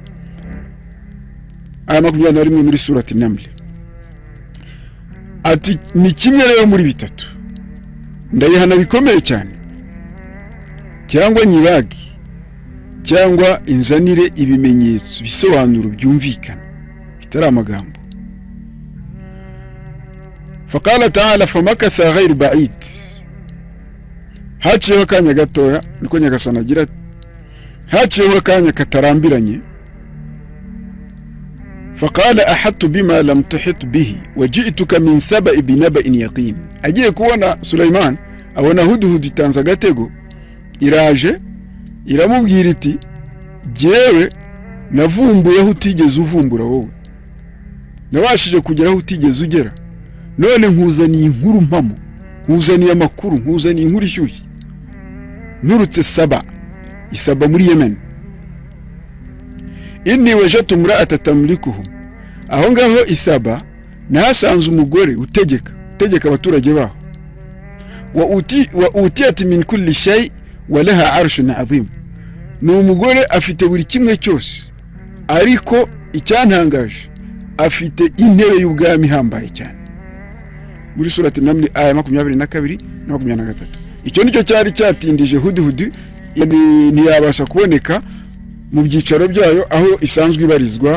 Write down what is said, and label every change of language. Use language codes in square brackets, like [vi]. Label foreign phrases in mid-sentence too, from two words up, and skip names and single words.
[rw] Aya 21 muri surati Naml. Ati ni kimwe rero muri bitatu, ndayihana bikomeye cyane, cyangwa nyibagi, cyangwa inzanire ibimenyetso bisobanuro byumvikana bitari amagambo. [ar] فقال تعالى فمكث غير بعيد, [rw] haciyeho akanya gatoya, niko Nyagasani agira, haciyeho akanya katarambiranye. [ar] فقال أحطت بما لم تحط به وجئتك من سبإ بنبإ يقين. [rw] Agiye kubona Sulaiman abona Hudhud itanze agatego, iraje iramubwira iti jewe navumbuye aho utigeze uvumbura wowe, nabashije kugera aho utigeze ugera, none nkuzaniye inkuru mpamo, nkuzaniye amakuru, nkuzaniye inkuru ishyushye. Nurutse Isaba muri Yemen. [ar] إني وجدت امرأة تملكهم, [rw] aho ngaho Isaba nahasanze umugore utegeka abaturage baho. [ar] وأوتيت من كل شيء ولها عرش عظيم, [rw] ni umugore afite buri kimwe cyose, ariko icyantangaje afite intebe y'ubwami hambaye cyane. Muri surati Naml aya 22 na 23. Icyo nicyo cyari cyatindije Hudhud, ntiyabasha kuboneka mu byicaro byayo aho isanzwe ibarizwa.